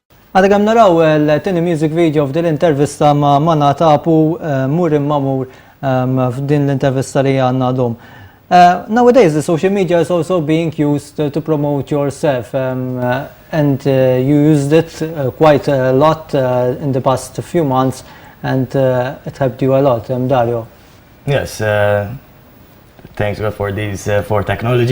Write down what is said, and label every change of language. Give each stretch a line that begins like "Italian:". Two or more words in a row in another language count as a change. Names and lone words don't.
Maltese: Għadha kemm naraw il-tieni
English: music video
Maltese: f'din l-intervista ma' Manatapu mur mamur f'din l-intervista li għandna llum.
English: Nowadays, the social media is also being used to promote yourself, and you used it quite a lot in the past few months, and it helped you a lot, Dario. Yes, thanks God for these for technology.